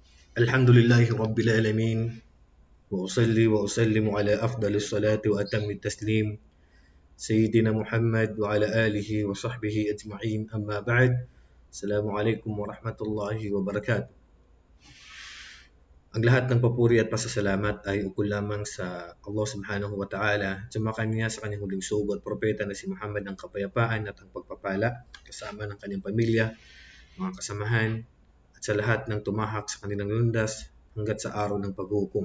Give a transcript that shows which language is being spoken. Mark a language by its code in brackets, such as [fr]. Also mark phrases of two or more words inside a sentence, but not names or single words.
[ar] الحمد لله رب العالمين وأصلي وأسلم على أفضل الصلاة وأتم التسليم سيدنا محمد وعلى آله وصحبه أجمعين أما بعد السلام عليكم ورحمة الله وبركاته. [tl] Ang lahat ng papuri at pasasalamat ay ukol lamang sa Allah [ar] سبحانه وتعالى. [tl] Sumakan niya sa kanyang huling sugo at propeta na si Muhammad ng kapayapaan at ang pagpapala kasama ng kanyang pamilya, mga kasamahan at sa lahat ng tumahak sa kanilang lundas hanggat sa araw ng paghukom.